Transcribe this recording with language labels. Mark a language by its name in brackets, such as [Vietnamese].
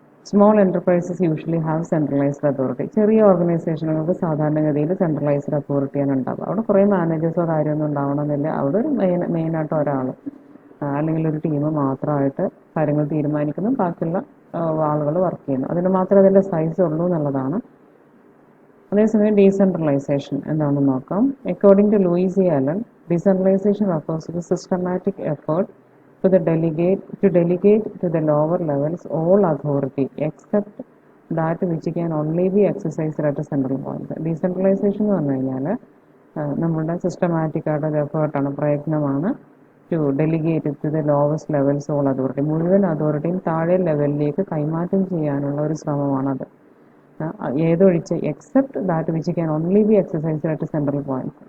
[English] Small enterprises usually have centralised authority. [Malayalam] ചെറിയ ഓർഗനൈസേഷനുകൾക്ക് സാധാരണഗതിയിൽ centralised അതോറിറ്റിയാണ് ഉണ്ടാവുക. അവിടെ കുറേ മാനേജേഴ്സോ കാര്യമൊന്നും ഉണ്ടാവണമെന്നില്ല. അവിടെ ഒരു മെയിനായിട്ട് ഒരാൾ അല്ലെങ്കിൽ ഒരു ടീം മാത്രമായിട്ട് കാര്യങ്ങൾ തീരുമാനിക്കുന്നു, ബാക്കിയുള്ള ആളുകൾ വർക്ക് ചെയ്യുന്നു. അതിന് മാത്രമേ അതിൻ്റെ സൈസ് ഉള്ളൂ എന്നുള്ളതാണ്. അതേസമയം ഡീസെൻട്രലൈസേഷൻ എന്താണെന്ന് നോക്കാം. [English] According to Louis Allen, decentralisation refers to systematic effort to delegate to the lower levels all authority except that which can only be exercised at a central point. [Malayalam] Decentralisation എന്ന് പറഞ്ഞു കഴിഞ്ഞാൽ നമ്മളുടെ systematic ആയിട്ടുള്ള എഫേർട്ടാണ്, പ്രയത്നമാണ് [English] To delegate to the lowest levels all authority. [Malayalam] മുഴുവൻ അതോറിറ്റിയും താഴെ ലെവലിലേക്ക് കൈമാറ്റം ചെയ്യാനുള്ള ഒരു ശ്രമമാണത്. ഏതൊഴിച്ച് [English] Except that which can only be exercised at central points.